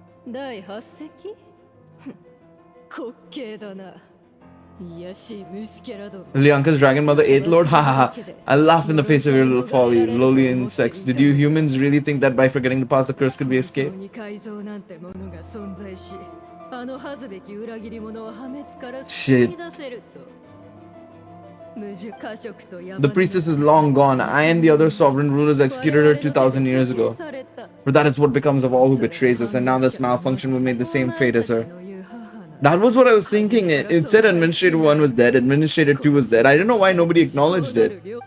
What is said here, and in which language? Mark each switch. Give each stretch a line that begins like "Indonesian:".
Japanese: 第8席滑稽だな。いやしい虫けらども。
English: Lianka's dragon mother, Eighth Lord? Hahaha. I laugh in the face of your little folly, lowly insects. Did you humans really think that by forgetting the past, the curse could be escaped?
Japanese: 改造なんてものが存在し、あの恥ずべき裏切り者を破滅から救い出せると。
English: The priestess is long gone. I and the other sovereign rulers executed her 2,000 years ago. For that is what becomes of all who betrays us, and now this malfunction will make the same fate as her. That was what I was thinking. It said Administrator 1 was dead, Administrator 2 was dead. I don't know why nobody acknowledged it.